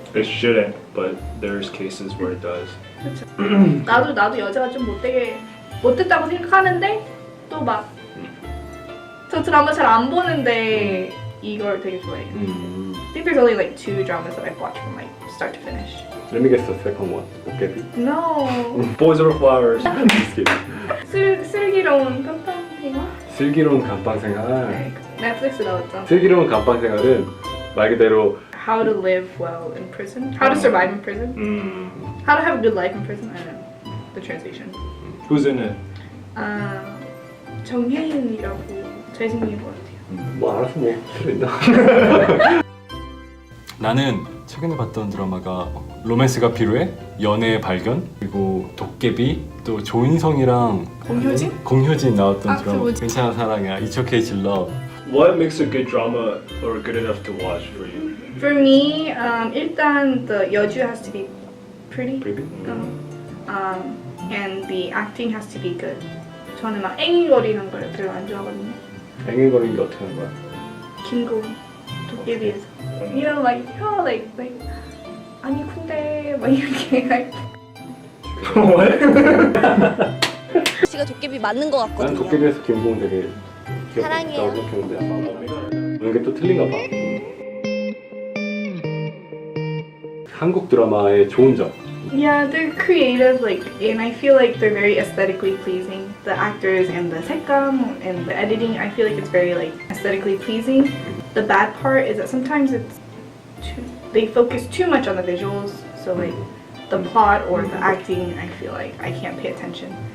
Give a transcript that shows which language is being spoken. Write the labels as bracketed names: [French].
[English] It shouldn't, but there's cases where it does. [Korean] 나도 여자가 좀 못됐다고 생각하는데 또 막 저 드라마 잘 안 보는데 이걸 되게 좋아해요. [English] I think there's only like 2 dramas that I've watched from like start to finish. Let me guess the second one. [Korean] 도깨비? [English] No. Boys over flowers. [Korean] 슬기로운 깜깜이가? 슬기로운 감방생활. 네, 넷플릭스 나왔죠. 슬기로운 감방생활은 말 그대로 [English] How to live well in prison. How to survive in prison. How to have a good life in prison. I don't know the translation. Who's in it? [Korean] 정혜인이라고 잘생긴 것 같아요. 뭐 알아서 뭐 필요 있나? 나는 최근에 봤던 드라마가 로맨스가 필요해, 연애의 발견, 그리고 도깨비, 또 조인성이랑 공효진 나왔던 드라마 뭐지? 괜찮은 사랑이야, [English] It's Okay to Love. What makes a good drama or good enough to watch for you? For me, 일단 the 여주 has to be pretty. Baby? And the acting has to be good. [Korean] 저는 막 앵앵거리는 걸 별로 안 좋아하거든요. 앵앵거리는 게 어떻게 하는 거야? 김고은 도깨비에서. [English] You know, like [Korean] 아니 근데 막 이렇게 할 때. 씨가 도깨비 맞는 것 난 같거든요. 도깨비에서 김고은 되게 귀엽다고 사랑해요. 생각했는데 보는 게 또 틀린가 봐. 한국 드라마의 좋은 점. [English] Yeah, they're creative, like, and I feel like they're very aesthetically pleasing. The actors and the 색감 and the editing, I feel like it's very like aesthetically pleasing. The bad part is that sometimes they focus too much on the visuals, so like the plot or the acting, I feel like I can't pay attention.